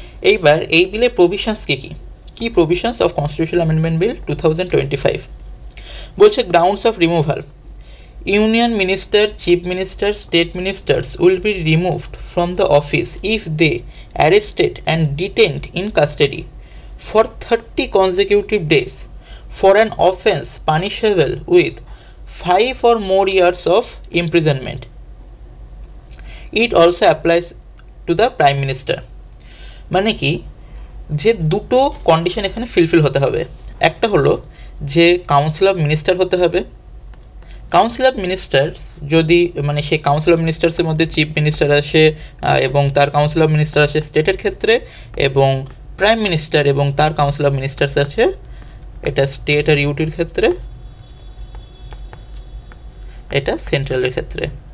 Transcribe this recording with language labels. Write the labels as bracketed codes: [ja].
[bn] এইবার এই বিলের [en] Provisions কি provisions of constitutional amendment bill 2025 বলছে, grounds of removal, union minister, chief minister, state ministers will be removed from the office if they arrested and detained in custody for 30 consecutive days for an offence punishable with 5 or more years of imprisonment. It also applies to the Prime Minister. [bn] মানে কি, যে দুটো condition এখানে ফিলফিল হতে হবে। একটা হলো যে কাউন্সিল অফ মিনিস্টার হতে হবে। কাউন্সিল অফ মিনিস্টার্স যদি, মানে সেই কাউন্সিল অফ মিনিস্টার্সের মধ্যে চিফ মিনিস্টার আসে এবং তার কাউন্সিল অফ মিনিস্টার আসে স্টেটের ক্ষেত্রে, এবং প্রাইম মিনিস্টার এবং তার কাউন্সিল অফ মিনিস্টার্স আছে এটা স্টেট আর ইউটির ক্ষেত্রে, এটা সেন্ট্রালের ক্ষেত্রে।